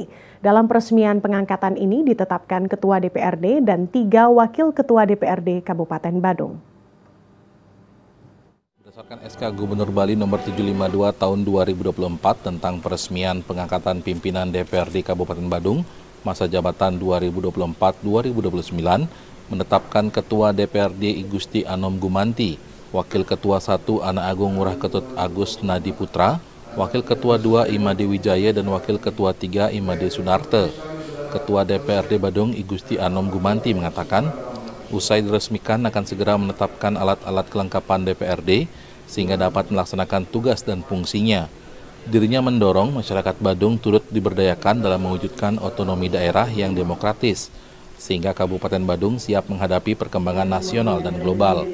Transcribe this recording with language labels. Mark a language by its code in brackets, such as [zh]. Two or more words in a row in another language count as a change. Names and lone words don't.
[id] Dalam peresmian pengangkatan ini ditetapkan Ketua DPRD dan 3 Wakil Ketua DPRD Kabupaten Badung. Berdasarkan SK Gubernur Bali nomor 752 tahun 2024 tentang peresmian pengangkatan pimpinan DPRD Kabupaten Badung masa jabatan 2024-2029 menetapkan Ketua DPRD I Gusti Anom Gumanti, Wakil Ketua 1 Anak Agung Ngurah Ketut Agus Nadi Putra, Wakil Ketua 2 Imade Wijaya dan Wakil Ketua 3 Imade Sunarte. Ketua DPRD Badung I Gusti Anom Gumanti mengatakan, usai diresmikan akan segera menetapkan alat-alat kelengkapan DPRD sehingga dapat melaksanakan tugas dan fungsinya. Dirinya mendorong masyarakat Badung turut diberdayakan dalam mewujudkan otonomi daerah yang demokratis, sehingga Kabupaten Badung siap menghadapi perkembangan nasional dan global.